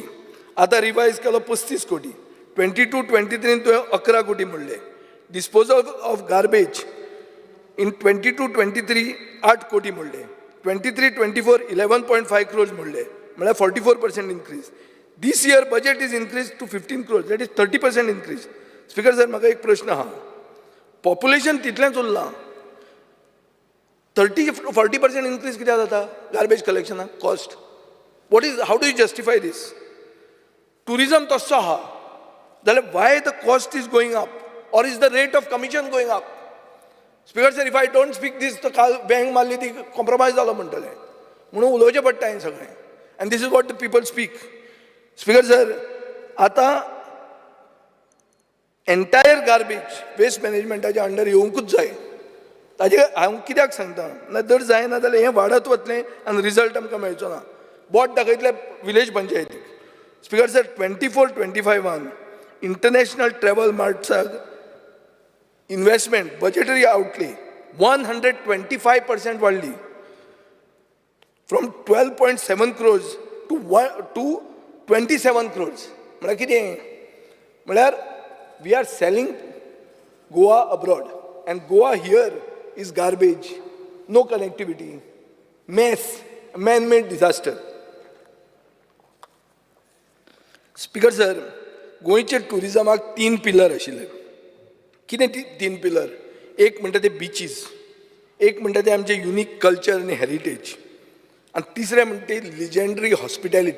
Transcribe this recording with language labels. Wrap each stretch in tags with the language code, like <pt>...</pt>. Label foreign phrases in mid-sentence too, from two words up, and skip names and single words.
<kok>Ata revise kello 35 koti. 22-23 to 11 koti mudle.</kok> <en>Disposal of garbage in 22-23 8</en> <kok>koti mudle.</kok> <en>23-24 11.5</en> <kok>crores mudle.</kok> <en>44% increase. This year budget is increased to 15 crores. That is 30% increase. Speaker sir,</en> <kok>म्हाका एक प्रश्न आहा.</kok> <en>Population</en> <kok>तितलेंच उरलां.</kok> <en>30-40% increase</en> <kok>कित्याक जाता</kok> <en>garbage collection cost? How do you justify this? Tourism</en> <kok>तस्सो आहा.</kok> <en>जाल्यार why the cost is going up? Or is the rate of commission going up? Speaker sir, if I don't speak this, the bank</en> <kok>मारली ती</kok> <en>compromise</en> <kok>जालो म्हणटले. म्हणून उलोवचें पडटा हें सगळें.</kok> <en>And this is what the people speak.</en> <kok>स्पीकर सर, आता</kok> <en>entire garbage waste</en> <kok>मॅनेजमेंटाच्या अंडर येवंकूच जाय. ताजे हांव कित्याक सांगता, ना जर जायना जाल्यार हें वाडत वतलें आनी रिजल्ट आमकां मेळचो ना. बोट दाखयतले विलेज पंचायतीक. स्पीकर सर, 24-25</kok> <en>international travel</en> <kok>मार्ट्साक</kok> <en>investment budgetary outlay</en> <kok>125% वाडली.</kok> <en>from 12.7 crores to 27 crores.</en> <kok>म्हळ्यार कितें?</kok> <en>म्हळ्यार we are selling Goa abroad and Goa here is garbage, no connectivity, mess, man-made disaster.</en> <kok>स्पीकर सर, गोंयचे टुरिजमाक 3 पिलर आशिल्ले. कितें 3 पिलर? एक म्हणटा ते बिचीस, एक म्हणटा ते आमचे</kok> <en>unique culture</en> <kok>आनी हेरिटेज, आनी तिसरें म्हणटा ते</kok> <en>legendary hospitality.</en>